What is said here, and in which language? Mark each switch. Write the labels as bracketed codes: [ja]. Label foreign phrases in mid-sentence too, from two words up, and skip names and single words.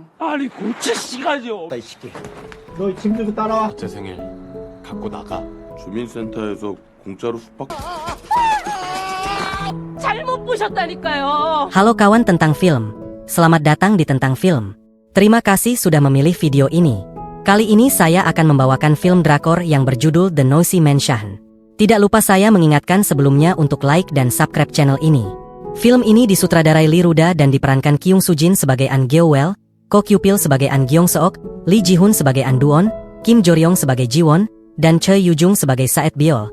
[ko] 빨리 고칠 시간이 없다 이 새끼. 너 짐 들고 따라와. 제 생일 갖고 나가. 주민센터에서 공짜로 숙박. 잘못 보셨다니까요. [id] Halo kawan tentang film. Selamat datang di Tentang Film. Terima kasih sudah memilih video ini. Kali ini saya akan membawakan film drakor yang berjudul The Noisy Mansion. Tidak lupa saya mengingatkan sebelumnya untuk like dan [en] subscribe channel [id] ini. Film ini disutradarai Lee Ruda dan diperankan Kyung Soo Jin sebagai An Gyo-wel, Ko Kyu-pil sebagai An Gyeong-seok, Lee Ji-hoon sebagai An Du-won, Kim Jo-ryong sebagai Ji-won, dan Choi Yu-jung sebagai Saet Biol.